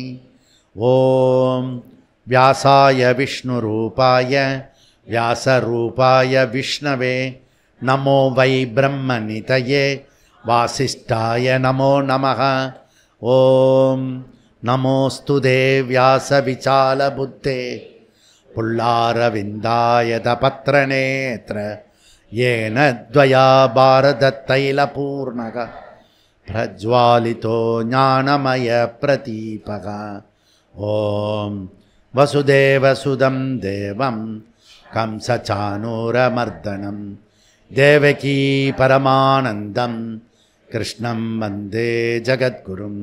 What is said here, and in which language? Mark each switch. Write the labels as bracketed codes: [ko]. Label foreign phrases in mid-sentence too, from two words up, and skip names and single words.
[sa] ओम् व्यासाय विष्णुरूपाय व्यासरूपाय विष्णवे नमो वै ब्रह्मनिधये वासिष्ठाय नमो नमः. ओम् नमोऽस्तुते व्यासविशालबुद्धे फुल्लारविन्दायतपत्रनेत्र येन द्वया भारततैलपूर्णः प्रज्वालितो ज्ञानमयप्रदीपः. ॐ वसुदेवसुदं देवं कंसचाणूरमर्दनं देवकी परमानन्दं कृष्णं वन्दे जगद्गुरुम्.